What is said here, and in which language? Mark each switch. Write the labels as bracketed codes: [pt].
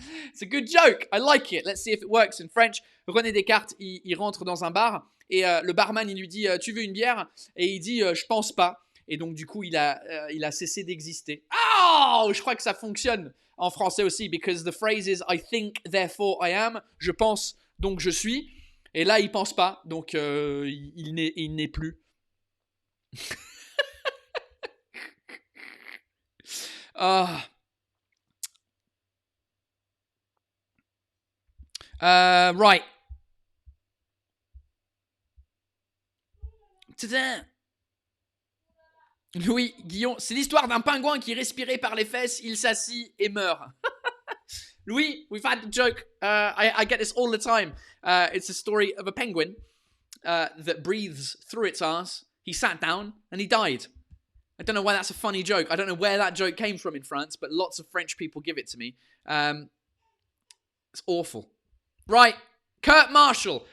[en] It's a good joke. I like it. Let's see if it works in French. [fr] René Descartes, il rentre dans un bar et le barman, il lui dit tu veux une bière? Et il dit je pense pas. Et donc du coup, il a cessé d'exister. Oh, je crois que ça fonctionne en français aussi [en] because the phrase is I think therefore I am. [fr] Je pense donc je suis. Et là, il pense pas, donc il n'est plus. [en] Right. [fr] Louis Guillon, c'est l'histoire d'un pingouin qui respirait par les fesses, il s'assit et meurt. [en] Louis, we've had the joke. I get this all the time. It's a story of a penguin that breathes through its arse. He sat down and he died. I don't know why that's a funny joke. I don't know where that joke came from in France, but lots of French people give it to me. It's awful. Right, Kurt Marshall.